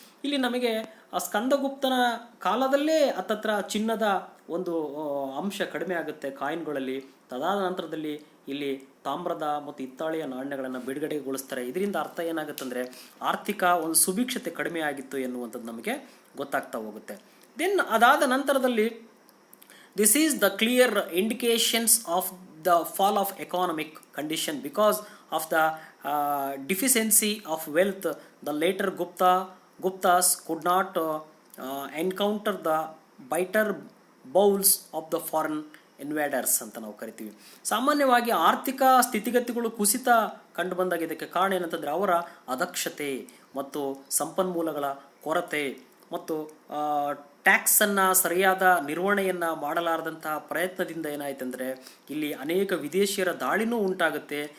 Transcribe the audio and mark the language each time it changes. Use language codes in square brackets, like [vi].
[kn] ಇಲ್ಲಿ ನಮಗೆ ಸ್ಕಂದಗುಪ್ತನ ಕಾಲದಲ್ಲೇ ಹತ್ತತ್ರ ಚಿನ್ನದ ಒಂದು ಅಂಶ ಕಡಿಮೆ ಆಗುತ್ತೆ ಕಾಯಿನ್ಗಳಲ್ಲಿ. ತದಾದ ನಂತರದಲ್ಲಿ ಇಲ್ಲಿ ತಾಮ್ರದ ಮತ್ತು ಹಿತ್ತಾಳೆಯ ನಾಣ್ಯಗಳನ್ನು ಬಿಡುಗಡೆಗೊಳಿಸ್ತಾರೆ. ಇದರಿಂದ ಅರ್ಥ ಏನಾಗುತ್ತಂದರೆ ಆರ್ಥಿಕ ಒಂದು ಸುಭಿಕ್ಷತೆ ಕಡಿಮೆ ಆಗಿತ್ತು ಎನ್ನುವಂಥದ್ದು ನಮಗೆ ಗೊತ್ತಾಗ್ತಾ ಹೋಗುತ್ತೆ. [en] then [kn] ಅದಾದ ನಂತರದಲ್ಲಿ [en] this is the clear indications of the fall of economic condition because of the deficiency of wealth. The later Guptas could not encounter the bitter bowls of the foreign invaders [kn] ಅಂತ ನಾವು ಕರಿತೀವಿ. ಸಾಮಾನ್ಯವಾಗಿ ಆರ್ಥಿಕ ಸ್ಥಿತಿಗತಿಗಳು ಕುಸಿತ ಕಂಡು ಬಂದಾಗ ಇದಕ್ಕೆ ಕಾರಣ ಏನಂತಂದರೆ ಅವರ ಅದಕ್ಷತೆ ಮತ್ತು ಸಂಪನ್ಮೂಲಗಳ ಕೊರತೆ ಮತ್ತು ಟ್ಯಾಕ್ಸನ್ನು ಸರಿಯಾದ ನಿರ್ವಹಣೆಯನ್ನು ಮಾಡಲಾರದಂತಹ ಪ್ರಯತ್ನದಿಂದ ಏನಾಯ್ತಂದರೆ ಇಲ್ಲಿ ಅನೇಕ ವಿದೇಶಿಯರ ದಾಳಿನೂ ಉಂಟಾಗುತ್ತೆ.